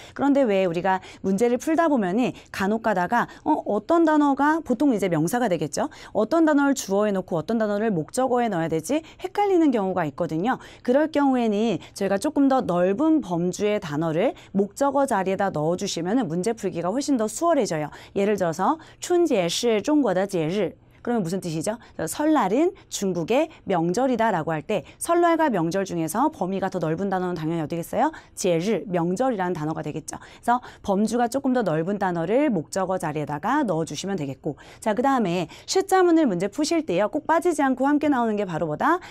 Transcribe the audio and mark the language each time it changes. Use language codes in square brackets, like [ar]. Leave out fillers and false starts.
[ko] 그런데 왜 우리가 문제를 풀다 보면은 간혹 가다가 어떤 단어가 보통 이제 명사가 되겠죠. 어떤 단어를 주어에 놓고 어떤 단어를 목적어에 넣어야 되지 헷갈리는 경우가 있거든요. 그럴 경우에는 저희가 조금 더 넓은 범주의 단어를 목적어 자리에다 넣어주시면 문제 풀기가 훨씬 더 수월해져요. [zh] 예를 들어서 春节是中国的节日. [ko] 그러면 무슨 뜻이죠? 설날은 중국의 명절이다 라고 할 때 설날과 명절 중에서 범위가 더 넓은 단어는 당연히 어디겠어요? 제일, 명절이라는 단어가 되겠죠. 그래서 범주가 조금 더 넓은 단어를 목적어 자리에다가 넣어주시면 되겠고, 자, 그 다음에 숫자문을 문제 푸실 때요, 꼭 빠지지 않고 함께 나오는 게 바로 뭐다?